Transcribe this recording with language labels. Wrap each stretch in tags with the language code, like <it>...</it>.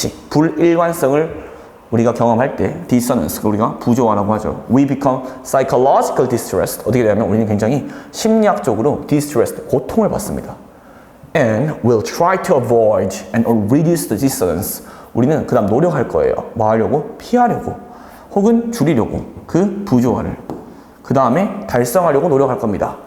<ko>불일관성을 우리가 경험할 때 dissonance, 우리가 부조화라고 하죠.</ko> <en>We become psychological distressed.</en> <ko>어떻게 되냐면 우리는 굉장히 심리학적으로 distressed, 고통을 받습니다.</ko> <en>And we'll try to avoid and reduce the dissonance.</en> <ko>우리는 그 다음 노력할 거예요. 뭐 하려고? 피하려고, 혹은 줄이려고, 그 부조화를. 그 다음에 달성하려고 노력할 겁니다.</ko>